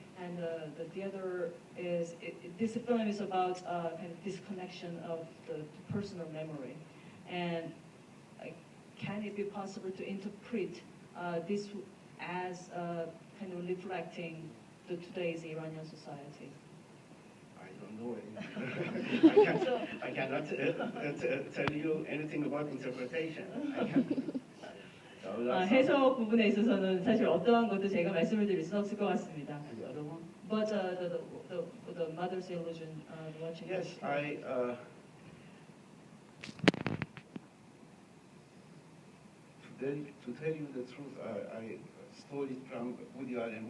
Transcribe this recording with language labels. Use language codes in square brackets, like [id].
[en] And the other is this film is about kind of disconnection of the personal memory, and can it be possible to interpret this as kind of reflecting the today's Iranian society? I don't know anything. I cannot tell you anything about interpretation. [ko] 해석 부분에 있어서는 사실 어떠한 것도 제가 말씀을 드릴 수는 없을 것 같습니다. [en] And the other one? But the mother's illusion, watching. Yes, to tell you the truth, I stole it from Woody Allen.